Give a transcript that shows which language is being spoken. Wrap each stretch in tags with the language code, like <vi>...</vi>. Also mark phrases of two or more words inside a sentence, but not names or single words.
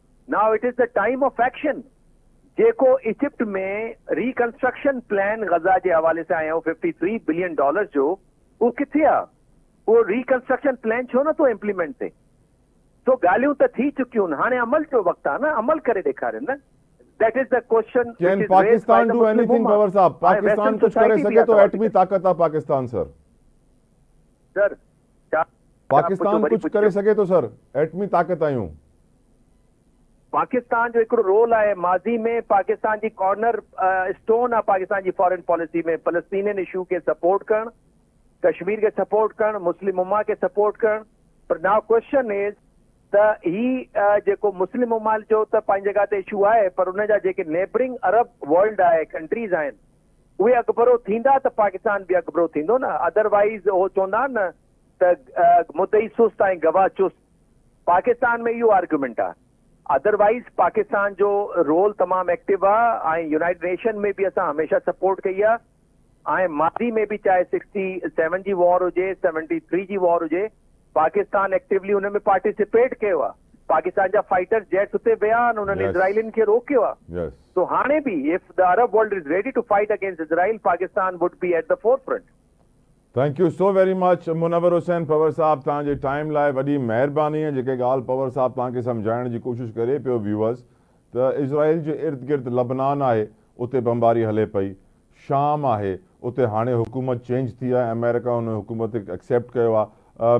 <en>now it is the time of action.</en> <sd>जेको इजिप्ट में</sd> <en>reconstruction plan</en> <sd>गज़ा जे हवाले सां आयो $53 बिलियन जो, उहो किथे आहे? उहो</sd> <en>reconstruction plan</en> <sd>छो नथो इम्प्लीमेंट थिए? तो ॻाल्हियूं त थी चुकियूं आहिनि, हाणे अमल जो वक़्तु आहे न, अमल करे ॾेखारनि न।</sd> <en>that is the question. can Pakistan do anything</en> <sd>पवर साहब? पाकिस्तान कुछ करे सके तो एटमी ताकत आहे पाकिस्तान सर। सर पाकिस्तान कुछ करे सके तो सर एटमी ताकत आयूं। पाकिस्तान जो हिकिड़ो रोल आहे माज़ी में, पाकिस्तान जी</sd> <en>corner stone</en> <sd>आहे पाकिस्तान जी</sd> <en>foreign policy</en> <sd>में,</sd> <en>Palestinian issue</en> <sd>खे सपोर्ट करणु, कश्मीर खे सपोर्ट करणु, मुस्लिम उम्मा खे सपोर्ट करणु। पर</sd> <en>now question is</en> <sd>त ही जेको मुस्लिम ममालिक जो त पंहिंजी जॻह ते इशू आहे, पर उन जा जेके</sd> <en>neighboring Arab world</en> <sd>आहे, कंट्रीज़ आहिनि, उहे अॻिभरो थींदा त पाकिस्तान बि अॻिभरो थींदो न। अदरवाइज़ उहो चवंदा न त मुदई सुस्त ऐं गवाह चुस्त, पाकिस्तान में इहो आर्गुमेंट आहे। अदरवाइज़ पाकिस्तान जो रोल तमामु एक्टिव आहे ऐं यूनाइटेड नेशन में बि असां हमेशह सपोर्ट कई आहे। ऐं माज़ी में बि चाहे 67 जी वॉर हुजे, 73 जी वॉर हुजे, पाकिस्तान एक्टिवली हुन में पार्टिसिपेट कयो आहे। पाकिस्तान जा</sd> <en>fighter jets</en> <sd>हुते विया आहिनि, उन्हनि</sd> <en>Yes.</en> <sd>इज़राइलियुनि खे रोकियो आहे।</sd> <en>Yes.</en> <sd>तो हाणे बि</sd> <en>if the Arab world is ready to fight against Israel, Pakistan would be at the forefront. thank you so very much</en> <sd>मुनव्वर हुसैन पवर साहब, तव्हांजे टाइम लाइ वॾी महिरबानी आहे। जेके ॻाल्हि पवर साहब तव्हांखे सम्झाइण जी कोशिशि करे पियो व्यूअर्स, त इज़राइल जे इर्द गिर्द लबनान आहे, उते बमबारी हले पई। शाम आहे, उते हाणे हुकूमत चेंज थी आहे, अमेरिका हुन हुकूमत खे एक्सेप्ट कयो आहे।</sd>